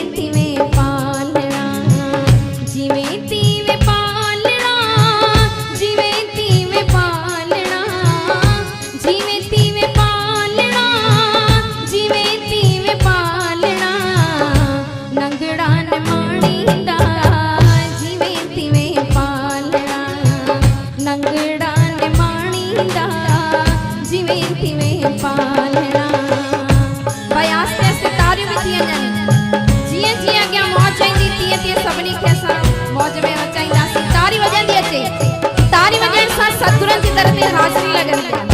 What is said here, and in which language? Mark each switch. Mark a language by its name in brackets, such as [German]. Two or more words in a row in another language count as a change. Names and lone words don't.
[Sindhi] तिवें पालना, जिवें तिवें पालना, जिवें तिवें पालना, जिवें तिवें पालना, जिवें तिवें पालना, नंगरान माणींदा जिवें तिवें पालना, नंगरान माणींदा जिवें तिवें पालना। भाई आस्ते आस्ते तारियूं भी थियन जियां जियां अॻियां मौज ईंदी तीअं तीअं सभिनी खे असां मौज में नचाईंदासीं। तारी वॼंदी अचे, तारी वॼण सां सतगुरनि जी दर ते हाज़िरी लॻंदी आहे।